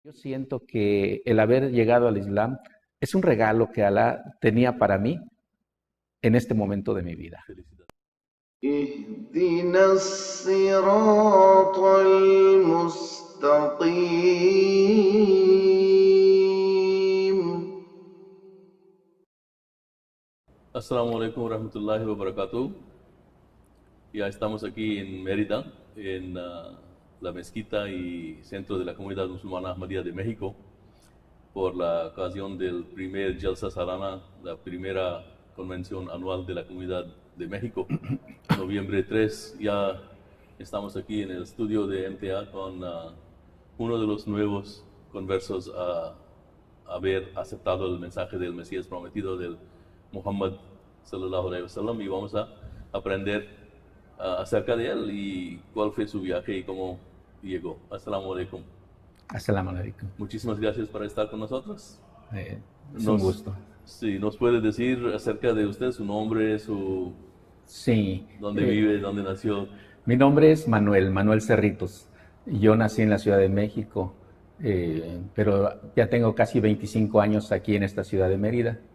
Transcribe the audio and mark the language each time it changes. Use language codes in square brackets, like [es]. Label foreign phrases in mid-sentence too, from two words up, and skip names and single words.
[es] Yo siento que el haber llegado al Islam es un regalo que Alá tenía para mí en este momento de mi vida. Felicidades. [ar] اهدنا الصراط المستقيم. السلام عليكم ورحمة الله وبركاته. [es] Ya estamos aquí en Mérida, en la mezquita y centro de la comunidad musulmana Ahmadiyya de México, por la ocasión del primer Jalsa Salana, la primera convención anual de la comunidad de México. Noviembre 3, ya estamos aquí en el estudio de MTA con uno de los nuevos conversos a haber aceptado el mensaje del Mesías prometido del Muhammad [ar] صلى الله عليه وسلم, [es] y vamos a aprender acerca de él y cuál fue su viaje y cómo llegó. [ar] السلام عليكم. السلام عليكم. [es] Muchísimas gracias por estar con nosotros. Es un gusto. Sí, ¿nos puede decir acerca de usted, su nombre, Sí, dónde vive, dónde nació? mi nombre es Manuel Cerritos. Yo nací en la Ciudad de México, pero ya tengo casi 25 años aquí en esta ciudad de Mérida.